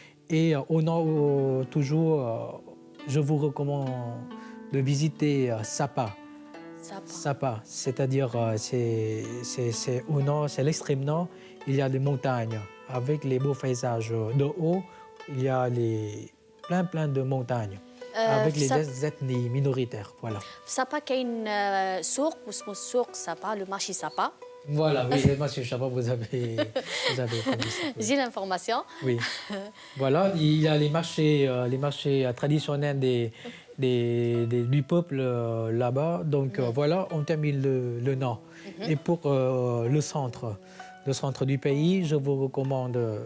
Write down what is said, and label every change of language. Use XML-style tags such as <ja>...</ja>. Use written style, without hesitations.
<fr>Et au nord, toujours, je vous recommande de visiter Sapa. Sapa, c'est-à-dire c'est au nord, c'est l'extrême nord. Il y a des montagnes avec les beaux paysages. De haut, il y a plein de montagnes avec les ethnies minoritaires. Voilà.</fr> <ar>سابا كاين سوق واسمه السوق سابا لو مارشي سابا.</ar> <fr>Voilà, oui, moi, je sais pas, vous avez compris ça. Oui. J'ai l'information. Oui. Voilà, il y a les marchés traditionnels du peuple là-bas. Donc voilà, on termine le nord. Et pour le centre du pays, je vous recommande.</fr>